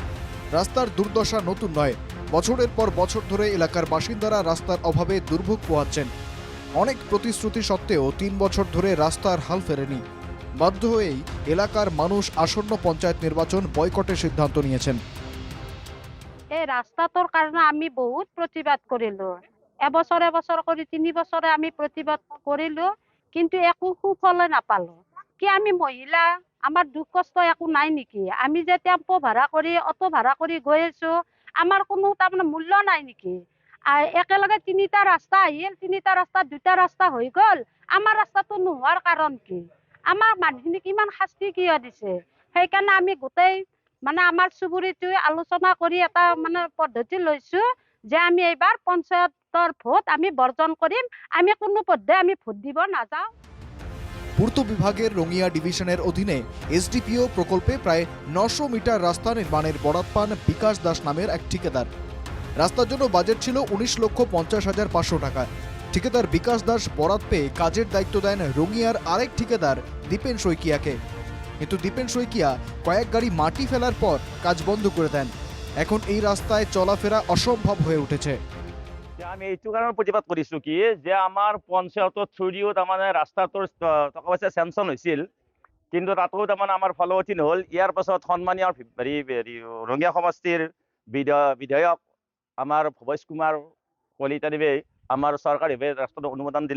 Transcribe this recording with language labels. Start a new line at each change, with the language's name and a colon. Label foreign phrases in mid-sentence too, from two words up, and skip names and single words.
Bangla: রাস্তার দুর্দশা নতুন নয়, বছরের পর বছর ধরে এলাকার বাসিন্দারা রাস্তার অভাবে দুর্ভোগ পোহাচ্ছেন। অনেক প্রতিশ্রুতি সত্ত্বেও 3 বছর ধরে রাস্তার হাল ফেরেনি। বাধ্য হয়েই এলাকার মানুষ আসন্ন পঞ্চায়েত নির্বাচন বয়কটের সিদ্ধান্ত নিয়েছেন।
Assamese: এই রাস্তাটোৰ কাৰণে আমি বহুত প্ৰতিবাদ কৰিলোঁ। এবছৰ কৰি 3 বছৰে আমি প্ৰতিবাদ কৰিলোঁ, কিন্তু একো সুফল নাপালোঁ। কি আমি মহিলা, আমাৰ দুখ কষ্ট একো নাই নেকি? আমি যে টেম্পো ভাড়া কৰি অটো ভাড়া কৰি গৈ আছোঁ, আমাৰ কোনো তাৰমানে মূল্য নাই নেকি? একেলগে 3টা ৰাস্তা আহিল, 3টা ৰাস্তাত 2টা ৰাস্তা হৈ গ'ল। আমাৰ ৰাস্তাটো নোহোৱাৰ কাৰণ কি? আমাৰ মানুহখিনিক ইমান শাস্তি কিয় দিছে? সেইকাৰণে আমি গোটেই আমাৰ চুবুৰীটোৱে আলোচনা কৰি এটা পদ্ধতি লৈছোঁ যে আমি এইবাৰ পঞ্চায়তৰ ভোট আমি বৰ্জন কৰিম। আমি কোনো পদ্ধতি আমি ভোট দিব নাযাওঁ।
Bangla: পূর্ত বিভাগের রঙিয়া ডিভিশনের অধীনে এসডিপিও প্রকল্পে প্রায় 900 মিটার রাস্তা নির্মাণের বরাত পান বিকাশ দাস নামের এক ঠিকাদার। রাস্তার জন্য বাজেট ছিল 19,50,500 টাকা। ঠিকাদার বিকাশ দাস বরাত পেয়ে কাজের দায়িত্ব দেন রঙিয়ার আরেক ঠিকাদার দীপেন শইকিয়াকে। কিন্তু দীপেন শইকিয়া কয়েক গাড়ি মাটি ফেলার পর কাজ বন্ধ করে দেন। এখন এই রাস্তায় চলাফেরা অসম্ভব হয়ে উঠেছে।
Assamese: আমি এইটো কাৰণে প্ৰতিবাদ কৰিছোঁ কি যে আমাৰ পঞ্চায়তৰ থ্ৰুদিও তাৰমানে ৰাস্তাটোৰ টকা পইচা চেংচন হৈছিল, কিন্তু তাতো তাৰমানে আমাৰ ফলৱতী নহ'ল। ইয়াৰ পাছত সন্মানীয় ৰঙিয়া সমষ্টিৰ বিধায়ক আমাৰ ভৱেশ কুমাৰ কলিতাদেৱে আমাৰ চৰকাৰীভাৱে ৰাস্তাটো অনুমোদন দিলে।